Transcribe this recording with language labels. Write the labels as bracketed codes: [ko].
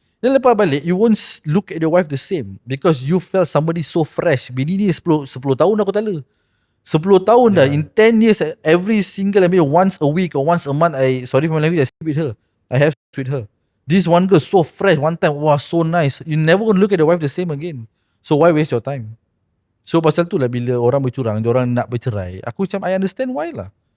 [ms] Dan lepas balik, [en] you won't look at your wife the same because you felt somebody so fresh. [ms] Bini ni 10 tahun dah kau tala. 10 tahun dah. [en] In 10 years, every single maybe once a week or once a month, sorry for my language, I sleep with her. I have sex with her. This one girl so fresh, one time, wow, so nice. You never gonna look at the wife the same again. So why waste your time? [ms] So pasal tu lah bila orang bercurang, orang nak bercerai, aku macam [en] I understand why [ms] lah.